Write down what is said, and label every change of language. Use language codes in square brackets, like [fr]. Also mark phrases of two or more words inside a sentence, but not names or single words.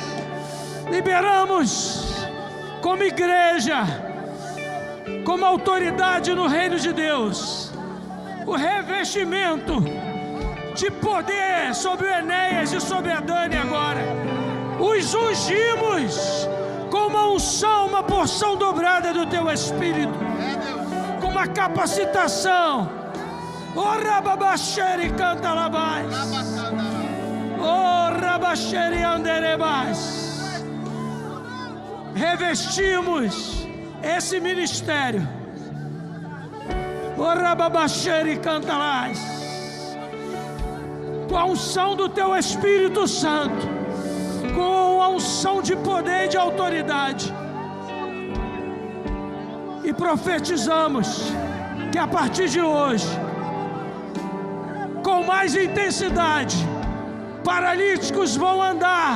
[pt] Liberamos como igreja, como autoridade no reino de Deus, o revestimento de poder sobre o Enéas e sobre a Dani agora. Os ungimos com uma unção, uma porção dobrada do teu Espírito, com uma capacitação. Oh, Rababachere canta labás, oh, Rabachere anderebás. Revestimos esse ministério. Oh, Rababachere canta labás, com a unção do teu Espírito Santo, com a unção de poder e de autoridade. E profetizamos que a partir de hoje, com mais intensidade, paralíticos vão andar.